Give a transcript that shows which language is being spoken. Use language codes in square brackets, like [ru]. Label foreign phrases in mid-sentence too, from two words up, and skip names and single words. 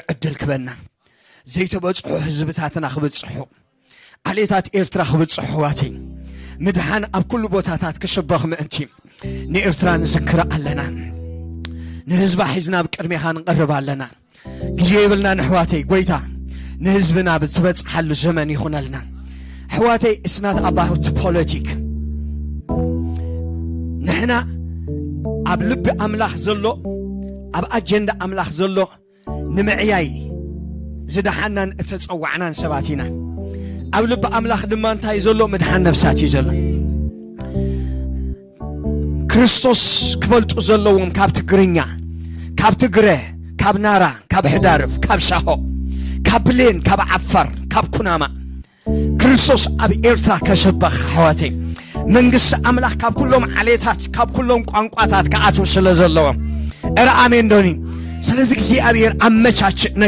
[ti] ዕድል ክበና ዘይተበጽሑ ህዝብታትና ኽብጽሑ ዓሌታት ኤርትራ ኽብጽሑ ዋተይ ምድሓን ኣብ ኩሉ ቦታታት ክሽበኽ ምእንቲ ንኤርትራ ንዝክር ኣለና ንህዝባ ሒዝና ብቅድሚኻ ንቐርብ ኣለና ግዜ ይብልና ንሕዋተይ ጎይታ ንህዝብና ብትበጽሓሉ ዘመን ይኹነልና ሕዋተይ [en] it's not about politics [ti] ንሕና ኣብ ልቢ ኣምላኽ ዘሎ ኣብ ኣጀንዳ ኣምላኽ ዘሎ ንምዕያይ ዝደሓናን እተጸዋዕናን ሰባት ኢና ኣብ ልቢ ኣምላኽ ድማ እንታይ ዘሎ ምድሓን ነፍሳት እዩ ዘሎ ክርስቶስ ክፈልጡ ዘለዎም ካብ ትግርኛ ካብ ትግረ ካብ ናራ ካብ ሕዳርፍ ካብ ሻሆ ካብ ብሌን ካብ ዓፋር ካብ ኩናማ ክርስቶስ ኣብ ኤርትራ ከሸበኽ ሕዋተይ መንግስቲ ኣምላኽ ካብ ኩሎም ዓሌታት ካብ ኩሎም ቋንቋታት ከኣትው ስለ ዘለዎም እረ ኣሜን ዶኒ ስለዚ እግዚአብሔር ኣመቻች